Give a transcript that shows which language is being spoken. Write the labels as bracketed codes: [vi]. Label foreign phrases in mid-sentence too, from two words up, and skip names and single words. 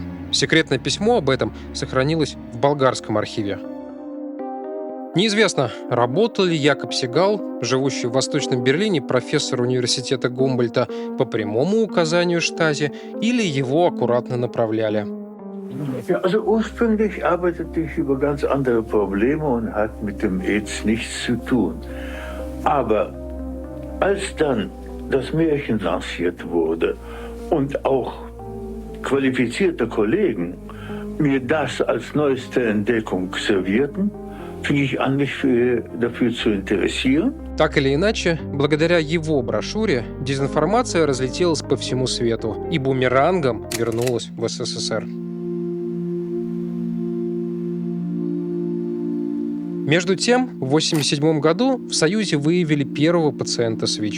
[ru] Секретное письмо об этом сохранилось в болгарском архиве. Неизвестно, работал ли Якоб Сигал, живущий в Восточном Берлине профессор университета Гумбольдта, по прямому указанию штази, или его аккуратно направляли. [de] Also ursprünglich arbeitete ich über ganz andere Probleme und hat mit dem AIDS nichts zu tun. Aber als dann das Märchen lanciert wurde und auch qualifizierte Kollegen mir das als neueste Entdeckung servierten, fing ich an, mich dafür zu interessieren. [ru] Так или иначе, благодаря его брошюре дезинформация разлетелась по всему свету и бумерангом вернулась в СССР. Между тем, в 1987 году в Союзе выявили первого пациента с ВИЧ.